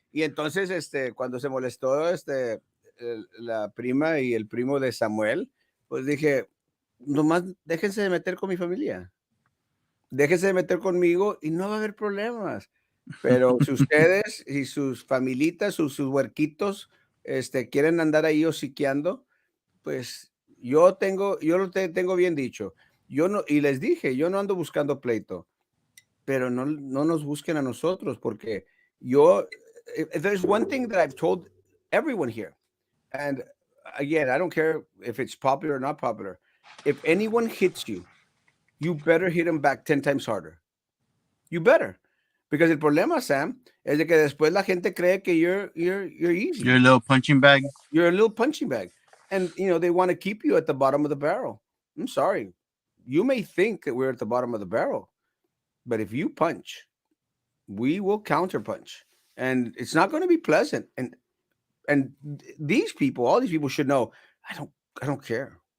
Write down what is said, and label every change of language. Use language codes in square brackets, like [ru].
[es] Y entonces, cuando se molestó, la prima y el primo de Samuel, pues dije, nomás déjense de meter con mi familia. Déjense de meter conmigo y no va a haber problemas. Pero si ustedes y sus familitas, sus huerquitos, quieren andar ahí hociqueando, pues tengo bien dicho. Yo no, y les dije, yo no ando buscando pleito, pero no nos busquen a nosotros, porque [en] if there's one thing that I've told everyone here, and again, I don't care if it's popular or not popular, if anyone hits you, you better hit them back 10 times harder. You better. Because [es] el problema, Sam, es de que después la gente cree que [en] you're easy. Your little punching bag. You're a little punching bag. And, they want to keep you at the bottom of the barrel. I'm sorry. You may think that we're at the bottom of the barrel, but if you punch, we will counter punch. And it's not going to be pleasant. And these people, all these people should know, I don't care.